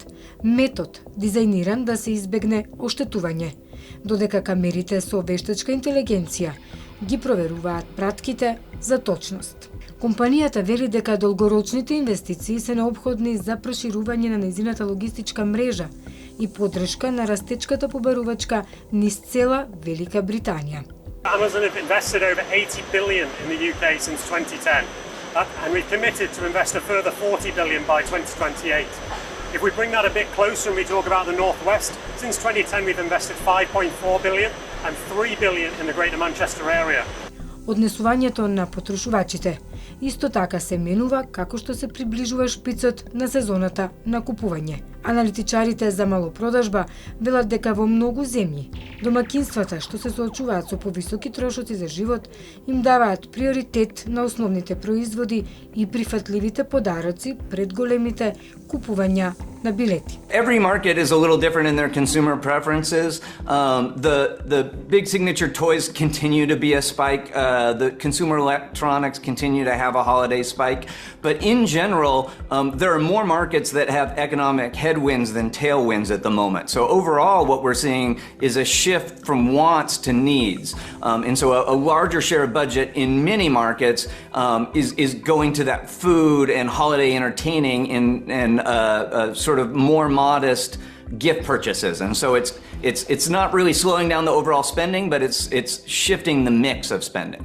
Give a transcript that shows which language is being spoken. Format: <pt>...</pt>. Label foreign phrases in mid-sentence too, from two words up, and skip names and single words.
<mk>Метод дизајниран да се избегне оштетување, додека камерите со вештачка интелигенција ги проверуваат пратките за точност. Компанијата вели дека долгорочните инвестиции се необходни за проширување на нејзината логистичка мрежа и поддршка на растечката побарувачка низ цела Велика Британија.</mk> <en>Amazon have invested over 80 billion in the UK since 2010, and we've committed to invest a further 40 billion by 2028. If we bring that a bit closer and we talk about the Northwest, since 2010 we've invested 5.4 billion and 3 billion in the Greater Manchester area.</en> <mk>Однесувањето на потрошувачите исто така се менува како што се приближува шпицот на сезоната на купување. Аналитичарите за малопродажба велат дека во многу земји домакинствата што се соочуваат со повисоки трошоци за живот им даваат приоритет на основните производи и прифатливите подароци пред големите купувања на билети.</mk> <en>Every market is a little different in their consumer preferences. The big signature toys continue to be a spike. The consumer electronics continue to have a holiday spike. But in general, there are more markets that have economic headwinds than tailwinds at the moment. So overall, what we're seeing is a shift from wants to needs. And so a larger share of budget in many markets is going to that food and holiday entertaining and sort of more modest gift purchases. And so it's not really slowing down the overall spending, but it's shifting the mix of spending.</en>